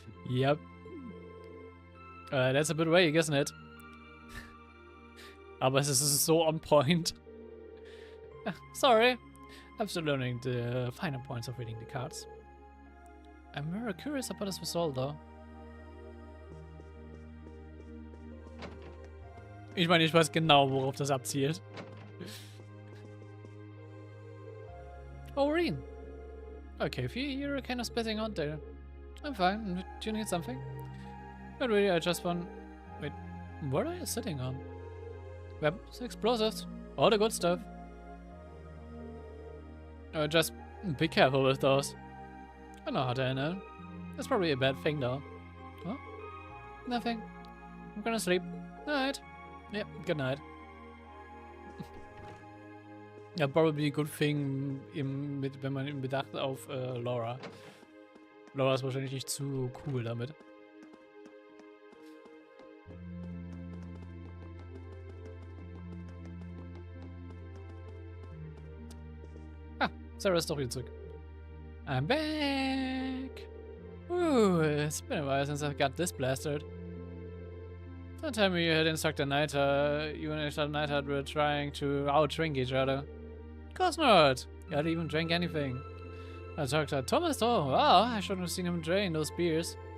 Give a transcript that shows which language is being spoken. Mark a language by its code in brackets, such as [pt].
[en] Yep. That's a bit vague, isn't it? [de] Aber es ist so [en] on point. [de] Sorry. [en] I'm still learning the finer points of reading the cards. I'm very curious about this result, though. [de] Ich meine, ich weiß genau, worauf das abzielt. [en] Oh, Reen. Okay, you're kind of spitting out there. I'm fine. Do you need something? Not really, I just want... Wait, what are you sitting on? Weapons, explosives, all the good stuff. Just be careful with those. I know how to handle. That's probably a bad thing, though. Huh? Nothing. I'm gonna sleep. Night. Yep, good night. [de] Ja, [en] probably a good thing, [de] wenn man in Bedacht auf Laura. Laura ist wahrscheinlich nicht zu cool damit. Ah, Sarah ist doch wieder zurück. [en] I'm back! Ooh, it's been a while since I got this blasted. Don't tell me you had instructor Neidhart, you and instructor Neidhart were trying to out-drink each other. Of course not! You hardly even drank anything. I talked to Thomas though. Wow, I shouldn't have seen him drain those beers.